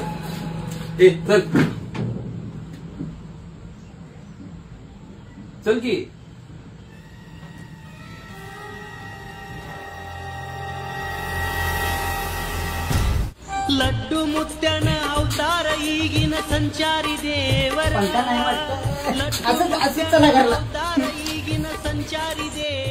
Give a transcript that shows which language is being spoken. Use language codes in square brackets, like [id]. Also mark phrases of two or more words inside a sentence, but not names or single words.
[mr] ए चल चल की. [kn] ಲಡ್ಡು ಮುತ್ಯಾನ ಅವತಾರ ಈಗಿನ ಸಂಚಾರಿ ದೇವರ [mr] असंच चला घरला. [kn] ಈಗಿನ ಸಂಚಾರಿ ದೇವ